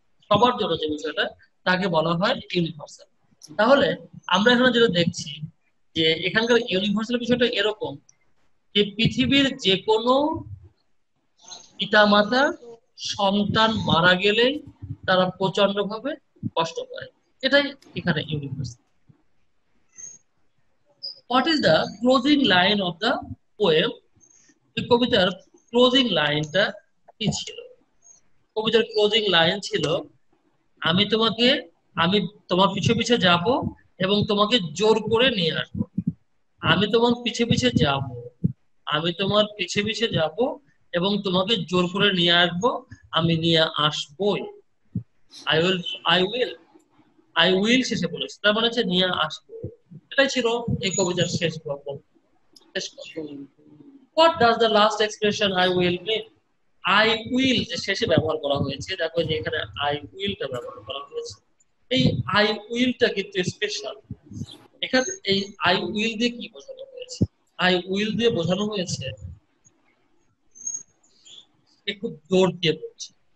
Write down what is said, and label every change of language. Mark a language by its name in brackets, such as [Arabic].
[Bangla] সবার জন্য যে বিষয়টা তাকে বলা হয় ইউনিভার্সাল। তাহলে আমরা এখানে যেটা দেখছি যে এখানকার ইউনিভার্সাল বিষয়টা এরকম যে পৃথিবীর যে কোনো পিতামাতা সন্তান মারা গেলে তারা প্রচন্ড ভাবে কষ্ট পায়, এটাই এখানে universal. [English] What is the closing line of the poem? [Bangla] এই কবিতার ক্লোজিং লাইনটা কি ছিল? কবিতার ক্লোজিং লাইন ছিল, আমি তোমাকে আমি তোমার পিছে পিছে যাব এবং তোমাকে জোর করে নিয়ে আসবো। আমি তোমার পিছে পিছে যাব, আমি তোমার পিছে পিছে যাব এবং তোমাকে জোর করে নিয়ে আসবো, আমি নিয়ে আসবোই। [English] I will I will I will [Bangla] শেষে বলেছে, তার মানে হচ্ছে নিয়ে আসবো। এটাই ছিল এই কবিতার শেষ গল্প, শেষ কথা। [English] What does the last expression I will mean? [Bangla] I will যে শেষে ব্যবহার করা হয়েছে, দেখো যে এখানে I will টা ব্যবহার করা হয়েছে। এই I will টা কিন্তু স্পেশাল। এখানে এই I will দিয়ে কি বোঝানো হয়েছে? I will দিয়ে বোঝানো হয়েছে খুব জোর দিয়ে বলছে।